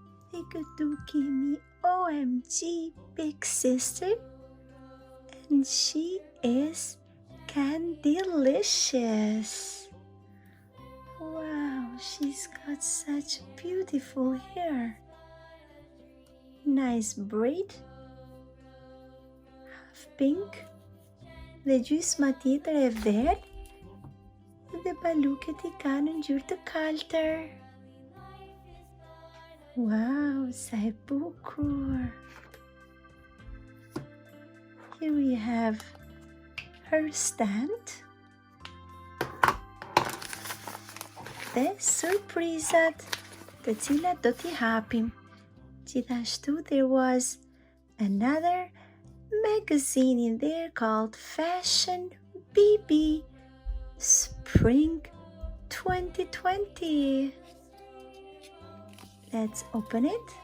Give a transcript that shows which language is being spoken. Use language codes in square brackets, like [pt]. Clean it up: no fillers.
[en] Ikato Kimi OMG Big Sister. And she is Candylicious. Wow, she's got such beautiful hair. Nice braid, half pink, [sq] dhe gjysma tjetër e verdh, dhe baluket I ka në ngjyrë të kaltër. Wow, sa e bukur! [en] Here we have her stand, [sq] dhe surprizat të cilat do t'i hapim. Gjithashtu, [en] there was another magazine in there called Fashion BB Spring 2020. Let's open it.